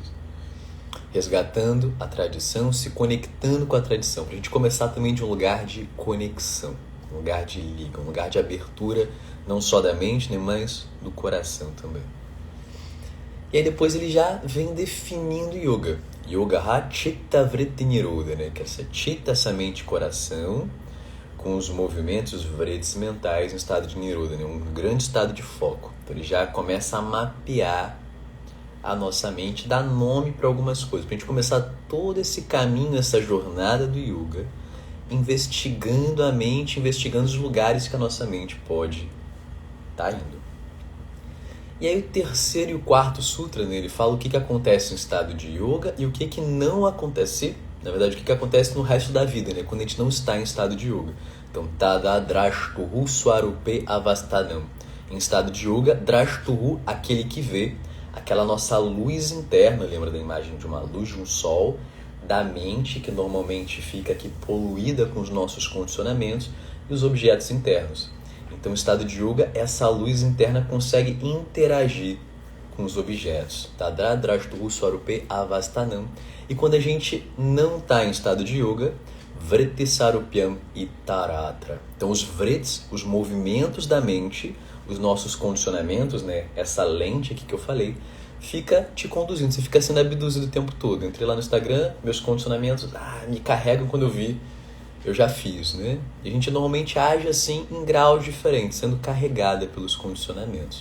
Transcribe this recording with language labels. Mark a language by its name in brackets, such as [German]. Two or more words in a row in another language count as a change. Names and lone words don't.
[Portuguese] Resgatando a tradição, se conectando com a tradição. Pra gente começar também de um lugar de conexão, um lugar de liga, um lugar de abertura, não só da mente, né, mas do coração também. E aí depois ele já vem definindo yoga. [Sanskrit] Yoga ha chitta vritti nirodha, [Portuguese] né? Que é essa chitta, essa mente e coração, com os movimentos, os vritis mentais em estado de nirodha, né? Um grande estado de foco. Então ele já começa a mapear a nossa mente, dar nome para algumas coisas. Para a gente começar todo esse caminho, essa jornada do yoga, investigando a mente, investigando os lugares que a nossa mente pode estar indo. E aí o terceiro e o quarto sutra, né, ele fala o que acontece no estado de yoga e o que não acontece, na verdade o que acontece no resto da vida, né, quando a gente não está em estado de yoga. Então, [Sanskrit] tada drashtuhu swarupe avastanam. [Portuguese] Em estado de yoga, drashtuhu, aquele que vê, aquela nossa luz interna, lembra da imagem de uma luz de um sol, da mente, que normalmente fica aqui poluída com os nossos condicionamentos, e os objetos internos. Então, o estado de yoga, essa luz interna consegue interagir com os objetos. [Sanskrit] Tadra drashtuhu swarupe avastanam. [Portuguese] E quando a gente não está em estado de yoga, [Sanskrit] vritti sarupyam itaratra. [Portuguese] Então, os vrits, os movimentos da mente, os nossos condicionamentos, né? Essa lente aqui que eu falei, fica te conduzindo. Você fica sendo abduzido o tempo todo. Entrei lá no Instagram, meus condicionamentos me carregam quando eu vi. Eu já fiz, né? E a gente normalmente age assim em graus diferentes, sendo carregada pelos condicionamentos.